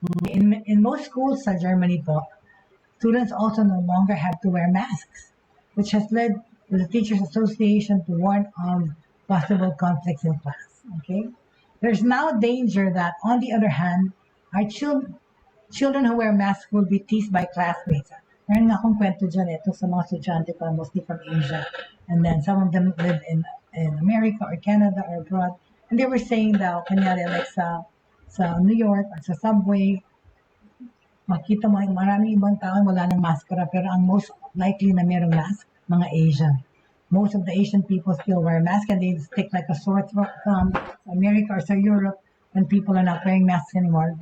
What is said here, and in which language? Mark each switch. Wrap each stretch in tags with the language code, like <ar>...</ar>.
<en>In most schools sa Germany po, students also no longer have to wear masks, which has led the Teachers Association to warn of possible conflicts in class. Okay? There's now danger that, on the other hand, our children who wear masks will be teased by classmates.</en> <tl>Meron nga akong kwento dyan ito sa mga estudyante ko, mostly from Asia.</tl> <en>And then some of them live in America or Canada or abroad. And they were saying</en> <tl>daw, kanyari like sa New York at sa subway, makita mo maraming ibang tao wala ng maskara, pero ang most likely na merong mask, mga Asian.</tl> <en>Most of the Asian people still wear masks and they stick like a sore throat from America or sa Europe when people are not wearing masks anymore.</en>